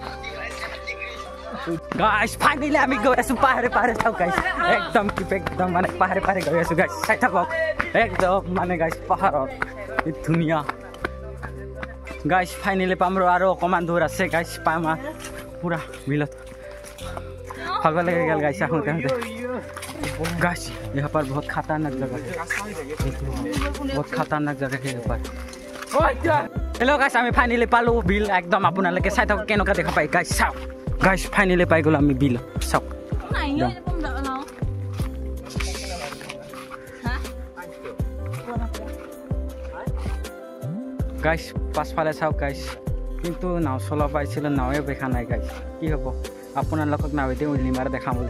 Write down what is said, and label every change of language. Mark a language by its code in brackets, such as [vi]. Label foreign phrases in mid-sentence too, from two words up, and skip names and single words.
[en] Guys, finally [as] আমি গৈ আছো পাহাৰে চাও গাইস একদম মানে পাহাৰে গৈ আছো গাইস চাই থাকক একদম মানে গাইস পাহাৰত কি ধুনিয়া গাইস ফাইনালি পামৰো আৰু অকমান দূৰ আছে গাইস পামা পুৰা বিলত ভাগৰ লাগি গেল গাইস আহোঁতে [hi] गाइस यहाँ पर बहुत खतरनाक जगह है बहुत खतरनाक जगह है यहाँ पर हेलो गाइस [as] আমি ফাইনালি পালো বিল একদম আপোনালোকে চাই থাকক কেনেকা দেখা পাই গাইস চাও [en] Guys, finally [as] পাই গ'ল আমি বিল চাওক গাইস পাছফালে চাওক গাইস কিন্তু নাও চলা পাইছিল নাওয়ে দেখা নাই গাইস কি হ'ব আপোনালোকক নাওয়েদি উলি মাৰ দেখাম বুলি